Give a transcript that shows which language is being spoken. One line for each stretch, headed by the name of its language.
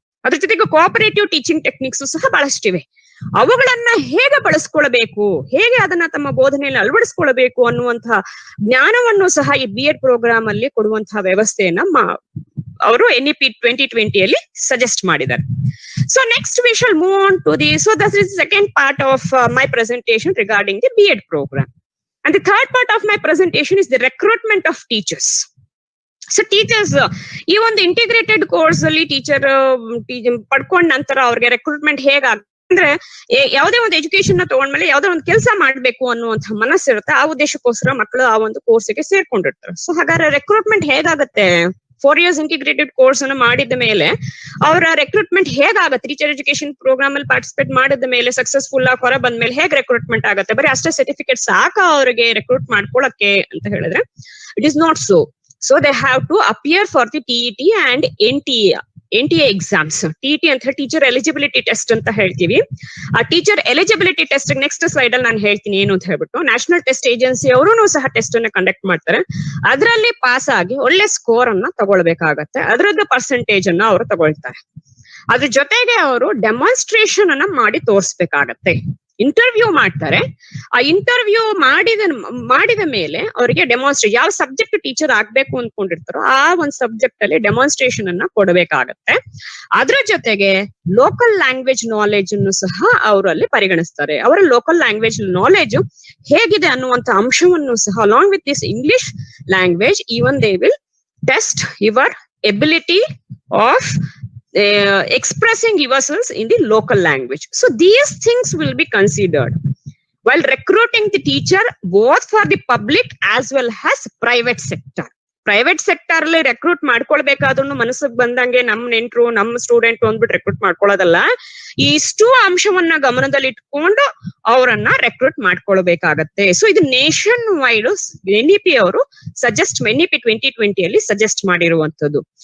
Kannada: ಅದ್ರ ಜೊತೆಗೆ cooperative teaching techniques ಸಹ ಬಹಳಷ್ಟಿವೆ. ಅವುಗಳನ್ನ ಹೇಗೆ ಬಳಸ್ಕೊಳ್ಬೇಕು, ಹೇಗೆ ಅದನ್ನ ತಮ್ಮ ಬೋಧನೆಯಲ್ಲಿ ಅಳವಡಿಸ್ಕೊಳ್ಬೇಕು ಅನ್ನುವಂತಹ ಜ್ಞಾನವನ್ನು ಸಹ ಈ BEd ಪ್ರೋಗ್ರಾಮ್ ಅಲ್ಲಿ ಕೊಡುವಂತಹ ವ್ಯವಸ್ಥೆಯನ್ನ ಅವರು NEP 2020 ಅಲ್ಲಿ ಸಜೆಸ್ಟ್ ಮಾಡಿದ್ದಾರೆ.
English: So next we shall move on to so this is the second part of my presentation regarding the BEd program. And the third part of my presentation is the recruitment of teachers.
Kannada: So teachers ಈ ಒಂದು integrated course ಅಲ್ಲಿ teacher ಪಡ್ಕೊಂಡ ನಂತರ ಅವ್ರಿಗೆ recruitment ಹೇಗಾಗುತ್ತೆ ಅಂದ್ರೆ ಯಾವುದೇ ಒಂದು education ನ ತಗೊಂಡ್ಮೇಲೆ ಯಾವ್ದೋ ಒಂದು ಕೆಲಸ ಮಾಡ್ಬೇಕು ಅನ್ನುವಂಥ ಮನಸ್ಸಿರುತ್ತೆ. ಆ ಉದ್ದೇಶಕ್ಕೋಸ್ಕರ ಮಕ್ಕಳು ಆ ಒಂದು ಕೋರ್ಸ್ಗೆ ಸೇರ್ಕೊಂಡಿರ್ತಾರೆ. ಸೊ ಹಾಗಾದ್ರೆ ರೆಕ್ರೂಟ್ಮೆಂಟ್ ಹೇಗಾಗತ್ತೆ? 4 years ಇಂಟಿಗ್ರೇಟೆಡ್ ಕೋರ್ಸ್ ಅನ್ನು ಮಾಡಿದ ಮೇಲೆ ಅವರ ರೆಕ್ರೂಟ್ಮೆಂಟ್ ಹೇಗಾಗತ್ತೆ? ಟೀಚರ್ ಎಜುಕೇಶನ್ ಪ್ರೋಗ್ರಾಮ್ ಅಲ್ಲಿ ಪಾರ್ಟಿಸಿಪೇಟ್ ಮಾಡಿದ ಮೇಲೆ ಸಕ್ಸಸ್ಫುಲ್ ಆಗಿ ಹೊರ ಬಂದ ಮೇಲೆ ಹೇಗೆ ರೆಕ್ರೂಟ್ಮೆಂಟ್ ಆಗುತ್ತೆ? ಬರೀ ಅಷ್ಟೇ ಸರ್ಟಿಫಿಕೇಟ್ ಸಾಕ ಅವರಿಗೆ ರೆಕ್ರೂಟ್ ಮಾಡ್ಕೊಳಕ್ಕೆ ಅಂತ ಹೇಳಿದ್ರೆ
English: It is not so. So they have to appear for the TET and NTA exams.
Kannada: TET ಅಂತ ಹೇಳಿ ಟೀಚರ್ ಎಲಿಜಿಬಿಲಿಟಿ ಟೆಸ್ಟ್ ಅಂತ ಹೇಳ್ತೀವಿ. ಆ teacher eligibility test next slide ಅಲ್ಲಿ ನಾನು ಹೇಳ್ತೀನಿ ಏನು ಅಂತ ಹೇಳ್ಬಿಟ್ಟು, ನ್ಯಾಷನಲ್ ಟೆಸ್ಟ್ ಏಜೆನ್ಸಿ ಅವರು ಸಹ ಟೆಸ್ಟ್ ಅನ್ನ ಕಂಡಕ್ಟ್ ಮಾಡ್ತಾರೆ. ಅದರಲ್ಲಿ ಪಾಸ್ ಆಗಿ ಒಳ್ಳೆ ಸ್ಕೋರ್ ಅನ್ನ ತಗೊಳ್ಬೇಕಾಗತ್ತೆ. ಅದರದ್ದು ಪರ್ಸೆಂಟೇಜ್ ಅನ್ನ ಅವರು ತಗೊಳ್ತಾರೆ. ಅದ್ರ ಜೊತೆಗೆ ಅವರು ಡೆಮಾನ್ಸ್ಟ್ರೇಷನ್ ಅನ್ನ ಮಾಡಿ ತೋರಿಸ್ಬೇಕಾಗತ್ತೆ. ಇಂಟರ್ವ್ಯೂ ಮಾಡ್ತಾರೆ. ಆ ಇಂಟರ್ವ್ಯೂ ಮಾಡಿದ ಮೇಲೆ ಅವರಿಗೆ ಡೆಮಾನ್ಸ್ಟ್ರೇಟ್ ಯಾವ ಸಬ್ಜೆಕ್ಟ್ ಟೀಚರ್ ಆಗ್ಬೇಕು ಅನ್ಕೊಂಡಿರ್ತಾರೋ ಆ ಒಂದು ಸಬ್ಜೆಕ್ಟ್ ಅಲ್ಲಿ ಡೆಮಾನ್ಸ್ಟ್ರೇಷನ್ ಅನ್ನ ಕೊಡಬೇಕಾಗತ್ತೆ. ಅದ್ರ ಜೊತೆಗೆ ಲೋಕಲ್ ಲ್ಯಾಂಗ್ವೇಜ್ ನಾಲೆಜ್ ಅನ್ನು ಸಹ ಅವರು ಅಲ್ಲಿ ಪರಿಗಣಿಸ್ತಾರೆ. ಅವರ ಲೋಕಲ್ ಲ್ಯಾಂಗ್ವೇಜ್ ನಾಲೆಜ್ ಹೇಗಿದೆ ಅನ್ನುವಂತ ಅಂಶವನ್ನು ಸಹ
English: Along with this English language even they will test your ability of expressing yourselves in the local language. So these things will be considered while recruiting the teacher both for the public as well as private sector.
Kannada: Private sector ಅಲ್ಲಿ recruit ಮಾಡ್ಕೊಳ್ಬೇಕಾದ್ರೂ ಮನಸ್ಸಿಗೆ ಬಂದಂಗೆ ನಮ್ ನೆಂಟ್ರು ನಮ್ಮ student ಅಂದ್ಬಿಟ್ಟು recruit ಮಾಡ್ಕೊಳ್ಳೋದಲ್ಲ. ಇಷ್ಟು ಅಂಶವನ್ನ ಗಮನದಲ್ಲಿ ಇಟ್ಕೊಂಡು ಅವರನ್ನ ರೆಕ್ರೂಟ್ ಮಾಡ್ಕೊಳ್ಬೇಕಾಗತ್ತೆ. ಸೊ ಇದು ನೇಷನ್ ವೈಡ್ NEP ಅವರು NEP 2020 ಅಲ್ಲಿ ಸಜೆಸ್ಟ್ ಮಾಡಿರುವಂತದ್ದು.